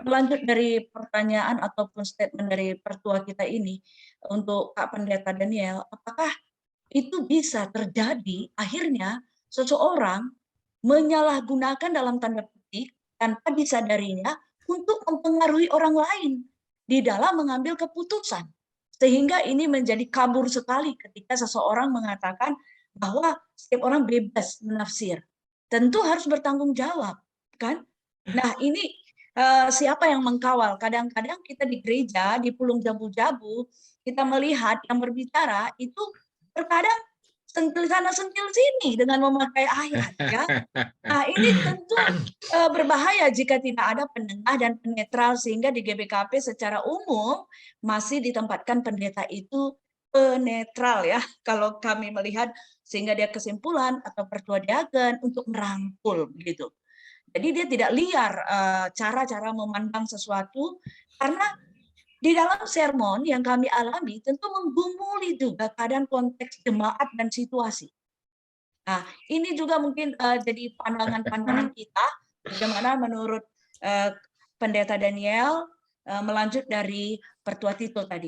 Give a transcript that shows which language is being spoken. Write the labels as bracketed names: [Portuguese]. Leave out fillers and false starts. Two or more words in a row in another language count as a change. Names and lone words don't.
[Indonesian] Melanjut dari pertanyaan ataupun statement dari Pertua kita ini untuk Pak Pendeta Daniel, apakah itu bisa terjadi akhirnya seseorang menyalahgunakan dalam tanda petik tanpa disadarinya untuk mempengaruhi orang lain di dalam mengambil keputusan. Sehingga ini menjadi kabur sekali ketika seseorang mengatakan bahwa setiap orang bebas menafsir. Tentu harus bertanggung jawab, kan? Nah, ini siapa yang mengkawal? Kadang-kadang kita di gereja, di [Batak Karo] pulung jabu-jabu, [Indonesian] kita melihat yang berbicara itu terkadang sentil sana sentil sini dengan memakai ayat, ya. Nah, ini tentu berbahaya jika tidak ada penengah dan penetral, sehingga di GBKP secara umum masih ditempatkan pendeta itu penetral ya, kalau kami melihat, sehingga dia kesimpulan atau pertua diaken untuk merangkul begitu. Jadi dia tidak liar cara-cara memandang sesuatu, karena di dalam sermon yang kami alami tentu menggumuli juga keadaan konteks jemaat dan situasi. Nah, ini juga mungkin jadi pandangan-pandangan kita, bagaimana menurut Pendeta Daniel melanjut dari Pertua Tito tadi.